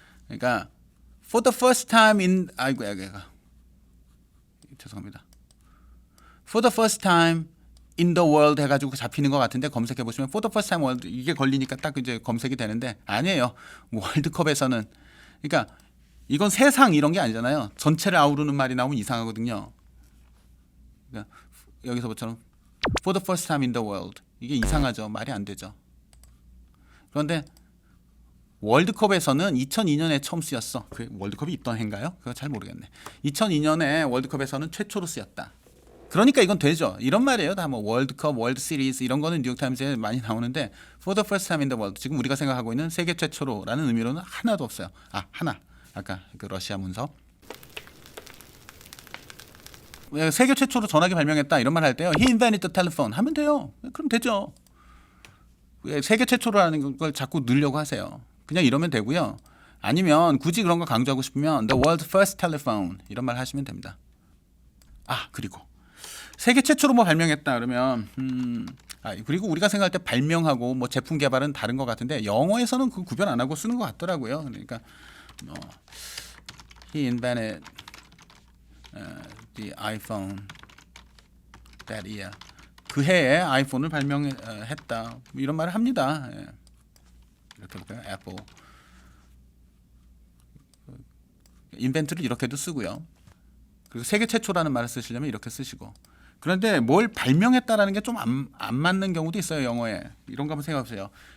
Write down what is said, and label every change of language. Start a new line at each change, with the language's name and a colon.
Korean: 그러니까
English: for the first time in
Korean: 죄송합니다.
English: For the first time in the world
Korean: 해가지고 잡히는 것 같은데 검색해 보시면
English: for the first time world
Korean: 이게 걸리니까 딱 이제 검색이 되는데 아니에요. 월드컵에서는 그러니까 이건 세상 이런 게 아니잖아요. 전체를 아우르는 말이 나오면 이상하거든요. 그러니까 여기서부터는
English: for the first time in the world
Korean: 이게 이상하죠. 말이 안 되죠. 그런데 월드컵에서는 2002년에 처음 쓰였어. 그 월드컵이 있던 해인가요? 그거 잘 모르겠네. 2002년에 월드컵에서는 최초로 쓰였다. 그러니까 이건 되죠. 이런 말이에요. 다 뭐 월드컵, 월드 시리즈 이런 거는 뉴욕 타임스에 많이 나오는데
English: for the first time in the world
Korean: 지금 우리가 생각하고 있는 세계 최초로라는 의미로는 하나도 없어요. 하나. 아까 그 러시아 문서. 세계 최초로 전화기 발명했다 이런 말 할 때요.
English: He invented the telephone
Korean: 하면 돼요. 그럼 되죠. 왜 세계 최초로라는 걸 자꾸 넣으려고 하세요. 그냥 이러면 되고요. 아니면 굳이 그런 거 강조하고 싶으면
English: the world first telephone
Korean: 이런 말 하시면 됩니다. 아 그리고 세계 최초로 뭐 발명했다 그러면 그리고 우리가 생각할 때 발명하고 뭐 제품 개발은 다른 것 같은데 영어에서는 그 구별 안 하고 쓰는 것 같더라고요. 그러니까
English: he invented the iPhone that year.
Korean: 그 해에 아이폰을 발명했다. 뭐 이런 말을 합니다. 예. 이렇게 볼까요? 애플. 인벤트를 이렇게도 쓰고요. 그리고 세계 최초라는 말을 쓰시려면 이렇게 쓰시고. 그런데 뭘 발명했다라는 게 좀 안 맞는 경우도 있어요. 영어에. 이런 거 한번 생각해 보세요.